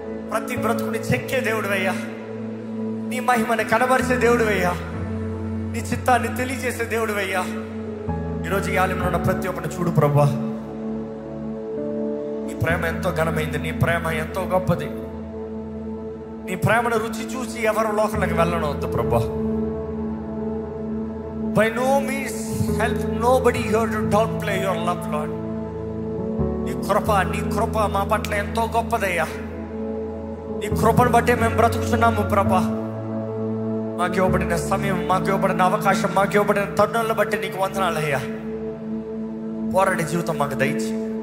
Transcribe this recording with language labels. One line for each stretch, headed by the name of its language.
Telugu: ప్రతి బ్రతుకుని చెక్కే దేవుడివయ్యా, నీ మహిమని కనబరిచే దేవుడివయ్యా, నీ చిత్తాన్ని తెలియజేసే దేవుడివయ్యా. ఈరోజు ఈ ఆలయంలో ఉన్న ప్రతి ఒక్కరిని చూడు ప్రభా. నీ ప్రేమ ఎంతో ఘనమైంది, నీ ప్రేమ ఎంతో గొప్పది. నీ ప్రేమను రుచి చూసి ఎవరు లోకంలోకి వెళ్ళనవద్దు ప్రభా.
English: By no means help nobody here to downplay your love, Lord.
Telugu: నీ కృప మా పట్ల ఎంతో గొప్పదయ్యా. నీ కృపను బట్టే మేము బ్రతుకుతున్నాము ప్రభా. మాకు ఇవ్వబడిన సమయం, మాకు ఇవ్వబడిన అవకాశం, మాకు ఇవ్వబడిన తరుణాలను బట్టి నీకు వందనాలయ్యా. పోరాడే జీవితం మాకు దయచేయి.